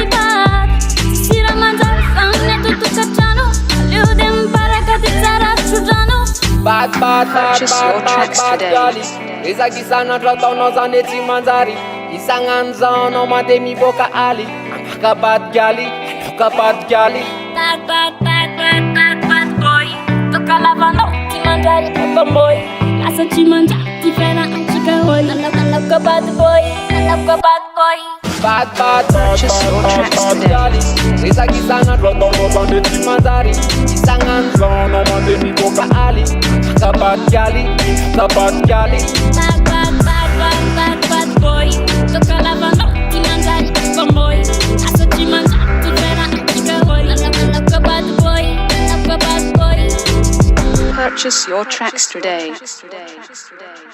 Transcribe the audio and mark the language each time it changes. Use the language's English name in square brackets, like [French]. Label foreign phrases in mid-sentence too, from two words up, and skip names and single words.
[Malagasy] Tsisy raha manjary zany ny atao tokantrano. Aleo de mibaraka de tsara trotrano. [English] Bad gali [Malagasy] Ezakisana trataonao zany tsy manjary Isagnan'izao anao mandeha mivoaka aly Anaka [English] bad gali, [Malagasy] anaka [English] bad gali Bad boy. [Malagasy] Toka lavanao tsy manjary pamoy. Asa tsy manjary tsy fera antsika hoy. Anaka [English] bad boy, [Malagasy] anaka [English] bad boy. Bad gali [Malagasy] Ezakisana trataonao zany tsy manjary Isagnan'izao anao mandeha mivoaka aly Anaka [English] bad gali, [Malagasy] anaka [English] bad gali Bad boy. [Malagasy] Toka lavanao tsy manjary pamoy. Asa tsy manjary tsy fera antsika hoy. Anaka [English] bad boy, [Malagasy] anaka [English] bad boy. Purchase your tracks today.